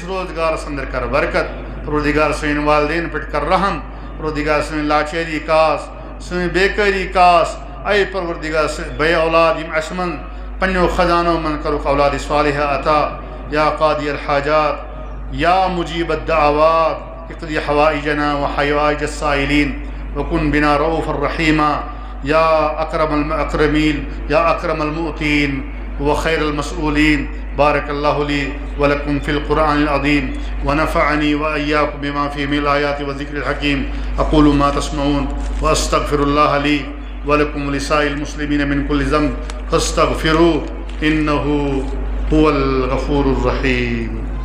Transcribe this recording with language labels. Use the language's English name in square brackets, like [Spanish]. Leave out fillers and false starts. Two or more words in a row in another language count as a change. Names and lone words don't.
[Kashmiri] روزگار اندر کر برکت پروردگار سن والدین پہ کر رحم پروردگار سن لاچاری کاس سن بیکاری کاس اے پروردگار بے اولاد یم اسمن پنو خزانو من کرو اولاد صالحہ عطا [Arabic] یا قاضی الحاجات یا مجیب الدعوات اقضی حوائجنا وحوائج السائلین وکن بنا رؤوفا رحیما یا اکرم الاکرمین یا اکرم المؤتین وخیر المسئولین بارک اللہ لی ولکم فی القرآن العظیم ونفعنی وإیاکم بما فیہ من الآیات والذکر الحکیم اقول ما تسمعون واستغفر اللہ لی ولکم ولسائر المسلمین من کل ذنب فاستغفروه انه هو الغفور الرحیم.